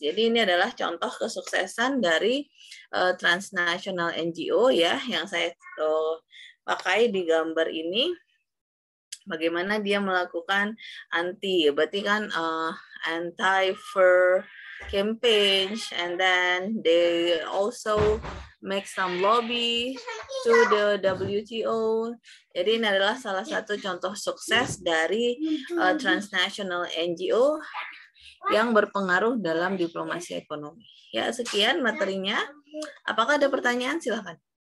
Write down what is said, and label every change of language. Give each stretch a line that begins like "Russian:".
Indonesian: Jadi ini adalah contoh kesuksesan dari transnational NGO ya, yang saya pakai di gambar ini. Bagaimana dia melakukan berarti kan
English: anti-fur campaigns, and then they also make some lobby to the WTO.
Indonesian: Jadi ini adalah salah satu contoh sukses dari transnational NGO yang berpengaruh dalam diplomasi ekonomi. Ya, sekian materinya. Apakah ada pertanyaan? Silakan.